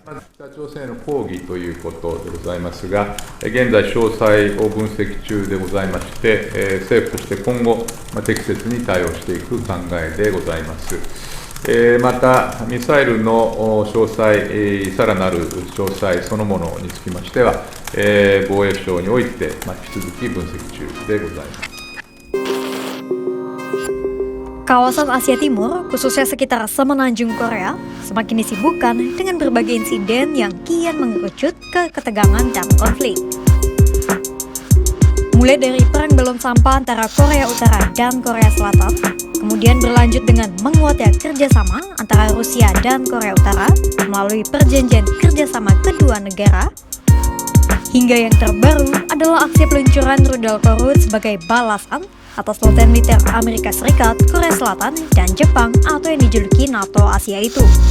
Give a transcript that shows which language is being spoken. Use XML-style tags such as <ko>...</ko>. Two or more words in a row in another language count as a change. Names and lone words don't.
<ja>北朝鮮への抗議ということでございますが、現在詳細を分析中でございまして、政府として今後適切に対応していく考えでございます。また、ミサイルの詳細、さらなる詳細そのものにつきましては、 防衛省において、引き続き分析中でございます。</ja> <id>Kawasan Asia Timur, khususnya sekitar semenanjung Korea, semakin disibukkan dengan berbagai insiden yang kian mengerucut ke ketegangan dan konflik. Mulai dari perang belum sampah antara Korea Utara dan Korea Selatan, kemudian berlanjut dengan menguatnya kerjasama antara Rusia dan Korea Utara melalui perjanjian kerjasama kedua negara, hingga yang terbaru adalah aksi peluncuran rudal Korut sebagai balasan atas latihan militer Amerika Serikat, Korea Selatan, dan Jepang atau yang dijuluki NATO Asia itu.</id>